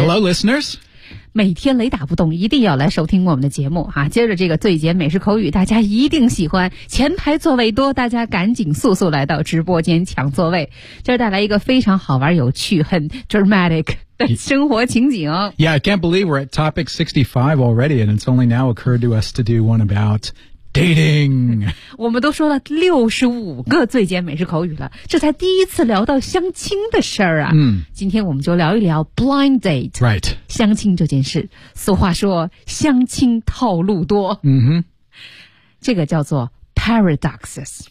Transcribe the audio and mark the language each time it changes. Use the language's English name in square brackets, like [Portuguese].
[English] Hello, listeners! [Chinese] 每天雷打不动，一定要来收听我们的节目啊！接着这个最简美式口语，大家一定喜欢，前排座位多，大家赶紧速速来到直播间抢座位，这带来一个非常好玩有趣很 dramatic生活情景。 [English] Yeah, I can't believe we're at topic 65 already, and it's only now occurred to us to do one about dating. [Chinese] 我们都说了65个最简美式口语了，这才第一次聊到相亲的事儿啊。嗯，今天我们就聊一聊 blind date. [English] Right. [Chinese] 相亲这件事，俗话说相亲套路多。嗯哼，这个叫做Paradoxes.